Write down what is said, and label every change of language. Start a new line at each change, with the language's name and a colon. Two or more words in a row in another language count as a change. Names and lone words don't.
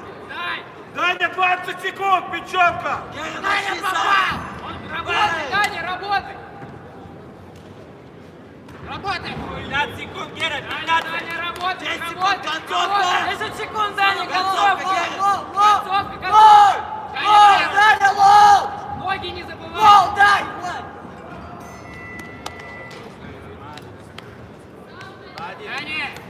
Russian: Дай. Даня, 20 секунд, печатка! Таня, попал. Работай, Даня, работай. Работай. 15 секунд, Гера, 15! Даня, работай. 10 секунд, Работай. концовка! 10 секунд, Даня, Концовка, концовка. Гера. Лов, лов. Концовка, Лов. концовка. Лов, Даня, лов. Ноги не забывай. Лов, дай. Лов. Таня.